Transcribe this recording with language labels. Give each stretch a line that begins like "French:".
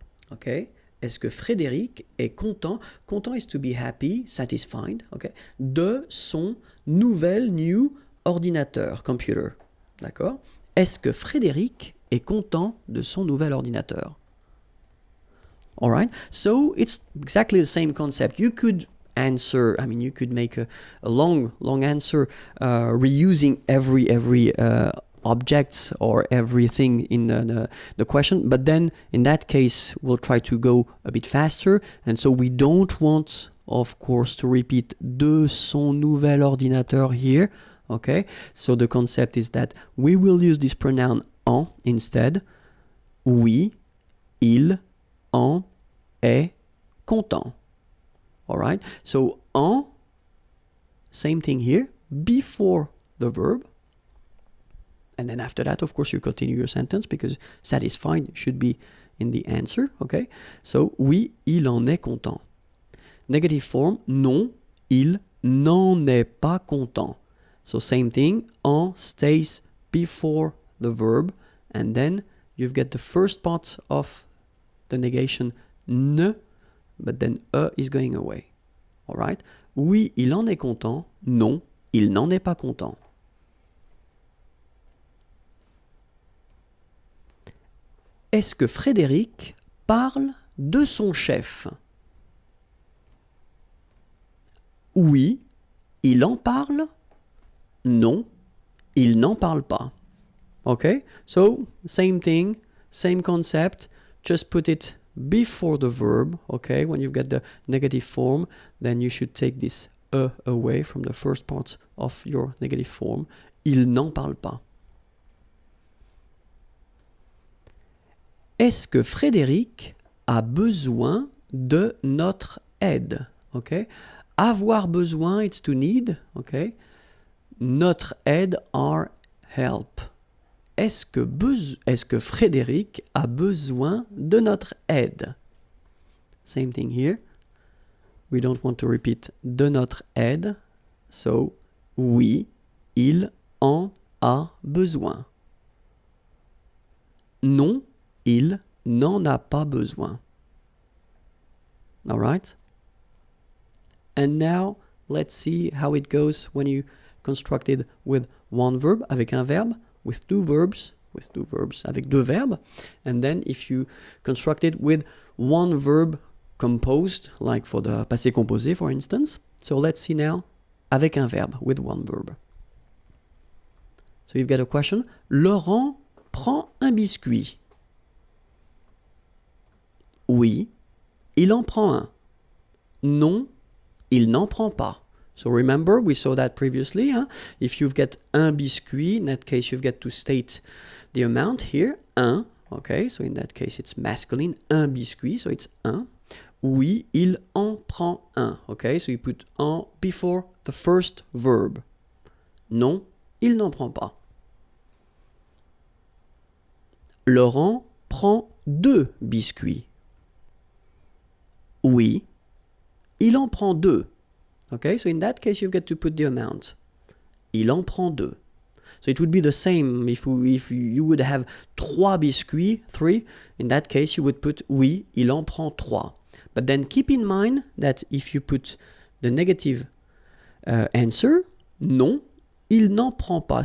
French: Okay, est-ce que Frédéric est content?
English: Content is to be happy, satisfied, okay,
French: de son new ordinateur, computer. D'accord? Est-ce que Frédéric est content de son nouvel ordinateur?
English: All right, so it's exactly the same concept. You could answer, I mean, you could make a long answer reusing every object or everything in the question, but then in that case we'll try to go a bit faster, and so we don't want, of course, to repeat de son nouvel ordinateur here. Okay, so the concept is that we will use this pronoun en instead.
French: Oui, il en est content.
English: All right, so en, same thing here, before the verb. And then after that, of course, you continue your sentence because satisfied should be in the answer.
French: Okay, so oui, il en est content.
English: Negative form,
French: non, il n'en est pas content.
English: So same thing, en stays before the verb, and then you've got the first part of the negation ne, but then is going away. All right?
French: Oui, il en est content. Non, il n'en est pas content. Est-ce que Frédéric parle de son chef? Oui, il en parle. Non, il n'en parle pas.
English: Okay, so same thing, same concept, just put it before the verb, okay? When you've got the negative form, then you should take this away from the first part of your negative form.
French: Il n'en parle pas. Est-ce que Frédéric a besoin de notre aide?
English: Okay? Avoir besoin, it's to need. Okay? Notre aide, our help.
French: Est-ce que Frédéric a besoin de notre aide?
English: Same thing here. We don't want to repeat de notre aide.
French: So, oui, il en a besoin. Non, il n'en a pas besoin.
English: All right? And now, let's see how it goes when you construct it with one verb,
French: avec un verbe,
English: with two verbs,
French: avec deux verbes.
English: And then if you construct it with one verb composed, like for the passé composé, for instance. So let's see now,
French: avec un verbe,
English: with one verb. So you've got a question.
French: Laurent prend un biscuit. Oui, il en prend un. Non, il n'en prend pas.
English: So remember, we saw that previously. Huh? If you've got un biscuit, in that case, you've got to state the amount here. Un, okay, so in that case, it's masculine.
French: Un biscuit,
English: so it's
French: un. Oui, il en prend un.
English: Okay, so you put en before the first verb.
French: Non, il n'en prend pas. Laurent prend deux biscuits. Oui, il en prend deux.
English: Okay, so in that case, you've got to put the amount.
French: Il en prend deux.
English: So it would be the same if you would have trois biscuits, three. In that case, you would put
French: oui, il en prend trois.
English: But then keep in mind that if you put the negative answer,
French: non, il n'en prend pas.